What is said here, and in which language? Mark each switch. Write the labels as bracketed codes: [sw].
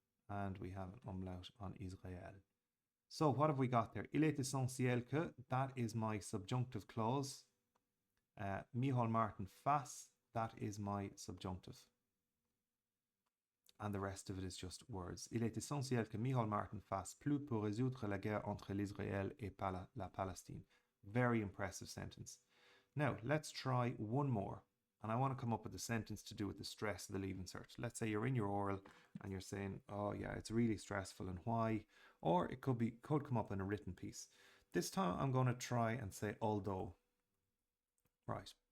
[en] And we have an umlaut on Israel. So what have we got there? [fr] Il est essentiel que, [en] that is my subjunctive clause. Micheál Martin fasse, that is my subjunctive. And the rest of it is just words. [fr] Il est essentiel que Micheál Martin fasse plus pour résoudre la guerre entre l'Israël et la Palestine. [en] Very impressive sentence. Now, let's try one more. And I want to come up with a sentence to do with the stress of the Leaving Cert. Let's say you're in your oral and you're saying, oh yeah, it's really stressful and why? Or it could come up in a written piece. This time I'm going to try and say although. Right.